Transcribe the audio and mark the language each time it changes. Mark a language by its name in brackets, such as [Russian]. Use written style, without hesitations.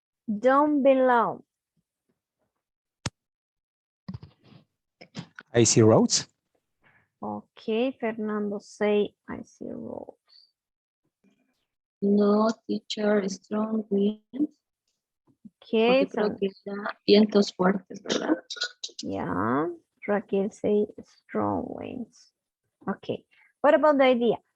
[English] Don't belong. Icy roads. Okay, Fernando, say icy roads. No, teacher, strong winds. Okay, [Spanish] Porque creo [English] so [Spanish] que da vientos fuertes, ¿verdad? [English] yeah, Raquel say strong winds. Okay, what about the idea?